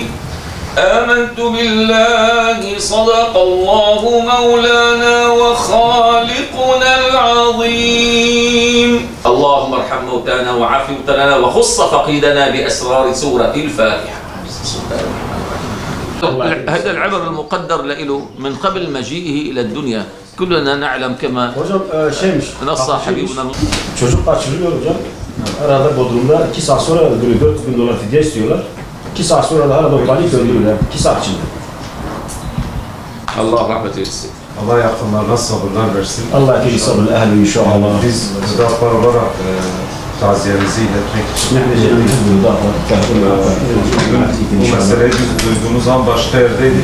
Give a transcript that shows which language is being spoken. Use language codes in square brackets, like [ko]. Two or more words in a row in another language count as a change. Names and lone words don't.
[ar] آمنت بالله صدق الله مولانا وخالقنا العظيم. اللهم ارحم موتانا وعاف مبتلانا وخص فقيدنا بأسرار سورة الفاتحة. هذا العمر المقدر له من قبل مجيئه إلى الدنيا كلنا نعلم كما نص حبيبنا. [tr] Çocuk kaçırılıyor hocam. Arada Bodrum'da 2 saat sonra öldürüyor. 4.000 dolar fidye istiyorlar. 2 saat sonra da arada panik öldürüyorlar. 2 saat içinde. Allah rahmet eylesin. Allah yakınlarına sabırlar versin. Allah ki sabırlı ehli inşallah. Biz müdafaa olarak taziyemizi iletmek için bu meseleyi biz duyduğumuz an başka yerdeydik.